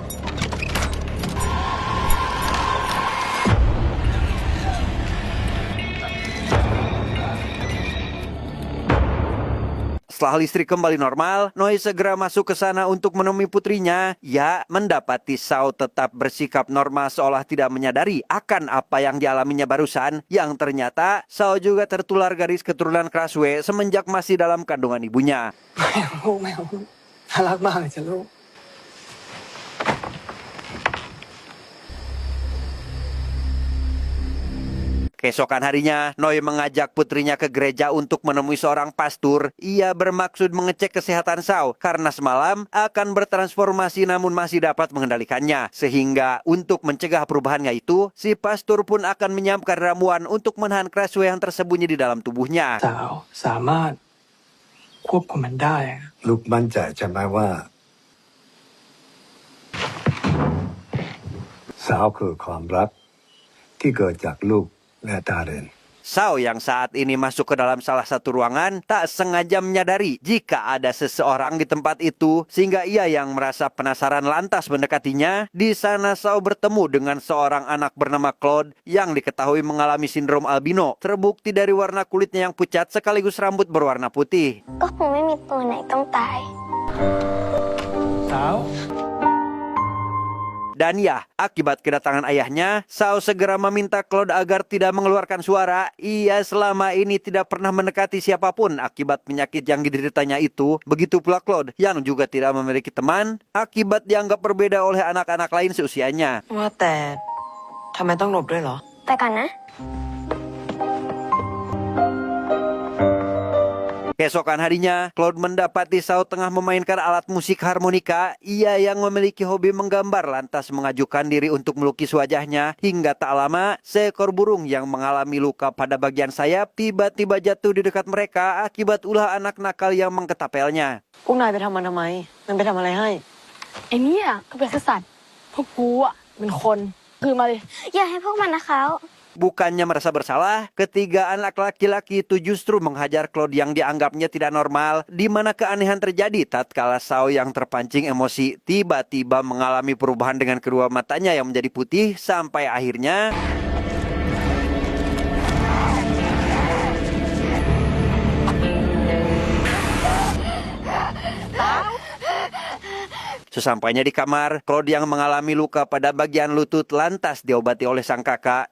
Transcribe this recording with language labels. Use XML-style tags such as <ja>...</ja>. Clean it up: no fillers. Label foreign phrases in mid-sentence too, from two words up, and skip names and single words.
<id>Setelah listrik kembali normal, Noi segera masuk ke sana untuk menemui putrinya. Ia mendapati Sao tetap bersikap normal seolah tidak menyadari akan apa yang dialaminya barusan. Yang ternyata Sao juga tertular garis keturunan keraswe semenjak masih dalam kandungan ibunya.</id> <th>ไม่เอาลูกน่ารักมากเลยจ้ะลูก</th> <id>Keesokan harinya, Noi mengajak putrinya ke gereja untuk menemui seorang pastor. Ia bermaksud mengecek kesehatan Sao karena semalam akan bertransformasi namun masih dapat mengendalikannya. Sehingga untuk mencegah perubahannya itu, si pastor pun akan menyiapkan ramuan untuk menahan keraswe yang tersembunyi di dalam tubuhnya.</id> <th>สาวสามารถควบคุมมันได้อะ ลูกมั่นใจใช่ไหมว่าสาวคือความรักที่เกิดจากลูกและดาเรน</th> <id>Sao yang saat ini masuk ke dalam salah satu ruangan tak sengaja menyadari jika ada seseorang di tempat itu, sehingga ia yang merasa penasaran lantas mendekatinya. Di sana Sao bertemu dengan seorang anak bernama Claude yang diketahui mengalami sindrom albino, terbukti dari warna kulitnya yang pucat sekaligus rambut berwarna putih.</id> <th>ก็คงไม่มีตัวไหนต้องตาย สาว</th> <id>Dan ya, akibat kedatangan ayahnya, Sao segera meminta Claude agar tidak mengeluarkan suara. Ia selama ini tidak pernah mendekati siapapun akibat penyakit yang dideritanya itu. Begitu pula Claude yang juga tidak memiliki teman akibat dianggap berbeda oleh anak-anak lain seusianya.</id> <th>ว่าแต่ทำไมต้องหลบด้วยเหรอ ไปก่อนนะ</th> <id>Keesokan harinya, Claude mendapati Sao tengah memainkan alat musik harmonika. Ia yang memiliki hobi menggambar lantas mengajukan diri untuk melukis wajahnya. Hingga tak lama, seekor burung yang mengalami luka pada bagian sayap tiba-tiba jatuh di dekat mereka akibat ulah anak nakal yang mengketapelnya.</id> <th>พวกนายไปทำมันทำไม มันไปทำอะไรให้ ไอ้เนี่ยก็เป็นสัตว์พวกกูอ่ะเป็นคนคือมาเลย อย่าให้พวกมันนะเขา</th> <id>Bukannya merasa bersalah, ketiga anak laki-laki itu justru menghajar Claude yang dianggapnya tidak normal, di mana keanehan terjadi tatkala Sao yang terpancing emosi tiba-tiba mengalami perubahan dengan kedua matanya yang menjadi putih sampai akhirnya sesampainya di kamar, Claude yang mengalami luka pada bagian lutut lantas diobati oleh sang kakak.</id>